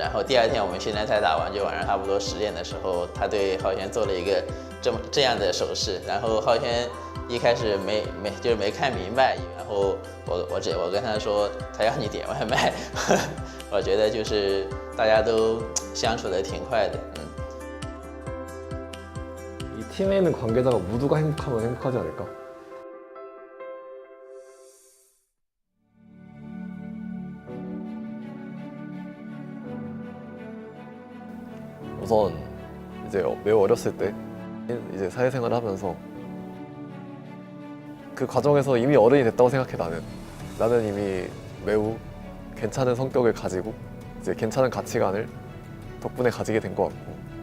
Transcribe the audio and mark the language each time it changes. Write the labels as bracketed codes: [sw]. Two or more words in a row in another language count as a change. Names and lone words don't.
[zh] 然后第2天我们训练赛打完，就晚上差不多10点的时候，他对浩轩做了一个这样的手势，然后浩轩一开始没看明白，然后我跟他说他要你点外卖，我觉得就是大家都相处的挺快的。 [ko] 이 팀에 있는 관계자가 모두가 행복하면 행복하지 않을까? 우선 이제 매우 어렸을 때 이제 사회생활을 하면서 그 과정에서 이미 어른이 됐다고 생각해 나는 이미 매우 괜찮은 성격을 가지고 이제 괜찮은 가치관을 덕분에 가지게 된 것 같고